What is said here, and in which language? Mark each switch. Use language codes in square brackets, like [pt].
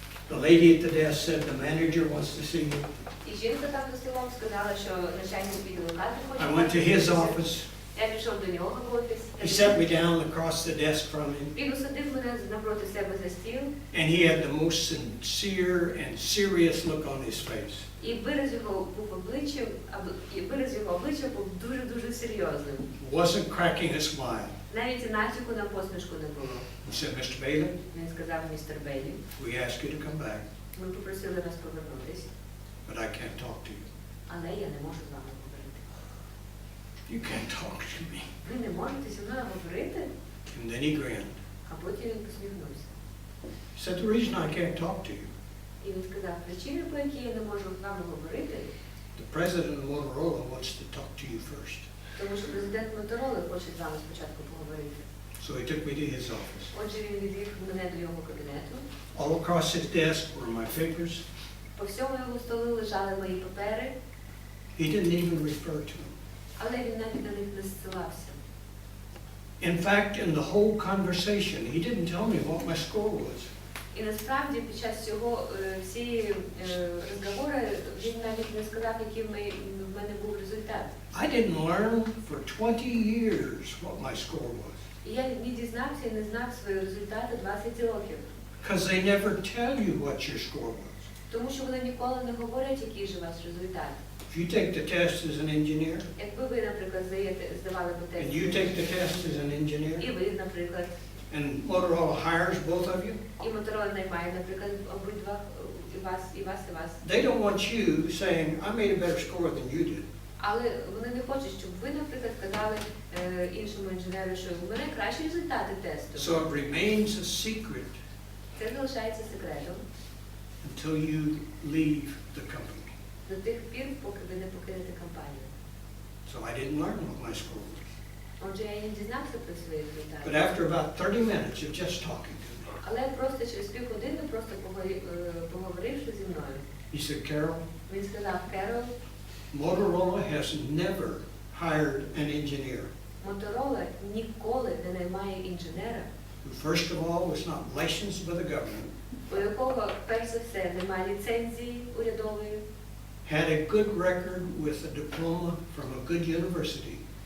[en] The lady at the desk said the manager wants to see you. [uk] і жінка там за столом сказала, що начальник відділу кадрів хоче. [en] I went to his office. [uk] Я пішов до нього в офіс. [en] He set me down across the desk from him. [uk] Він усадив мене напроти себе за стіл, [en] And he had the most sincere and serious look on his face. [uk] і вираз його обличчя був дуже-дуже серйозним. [en] Wasn't cracking a smile. [uk] Навіть і натяку на посмішку не було. [en] He said, Mr. Bailey, [uk] Він сказав, містер Бейлі, [en] we ask you to come back, [uk] ми попросили вас повернутись, [en] but I can't talk to you. [uk] але я не можу з вами говорити. [en] You can't talk to me. [uk] Ви не можете зі мною говорити? [en] And then he grinned. [uk] А потім він посміхнувся. [en] He said, the reason I can't talk to you, [uk] І він сказав, причина, по якій я не можу з вами говорити, [en] the president of Motorola wants to talk to you first. [uk] тому що президент Мотороли хоче з вами спочатку поговорити. [en] So he took me to his office. [uk] Отже, він відвів мене до його кабінету. [en] All across his desk were my papers. [uk] По всьому його столу лежали мої папери, [en] He didn't even refer to them. [uk] Але він навіть на них не зсилався. [en] In fact, in the whole conversation, he didn't tell me what my score was. [uk] І насправді під час цього всієї розмови він навіть не сказав, який в мене був результат. [en] I didn't learn for 20 years what my score was. [uk] І я не дізнався і не знав свої результати 20 років. [en] Because they never tell you what your score was. [uk] Тому що вони ніколи не говорять, який же у вас результат. [en] If you take the test as an engineer, [uk] Якби ви, наприклад, здавали би тест, [en] and you take the test as an engineer, [uk] і ви, наприклад, [en] and Motorola hires both of you, [uk] і Моторола наймає, наприклад, обидва, і вас. [en] they don't want you saying, I made a better score than you did. [uk] Але вони не хочуть, щоб ви, наприклад, казали іншому інженеру, що у мене кращі результати тесту. [en] So it remains a secret [uk] Це залишається секретом [en] until you leave the company. [uk] до тих пір, поки ви не покинете компанію. [en] So I didn't learn what my score was. [uk] Отже, я не дізнався про свої [en] But [uk] результати. [en] after about 30 minutes of just talking to me, [uk] Але просто через півгодини, просто поговоривши зі мною, [en] he said, Carol, [uk] він сказав: Керол, [en] Motorola has never hired an engineer [uk] Моторола ніколи не наймає інженера, [en] who, first of all, was not licensed by the government, [uk] у якого, перш за все, немає ліцензії урядової, [en] had a good record with a diploma from a good university,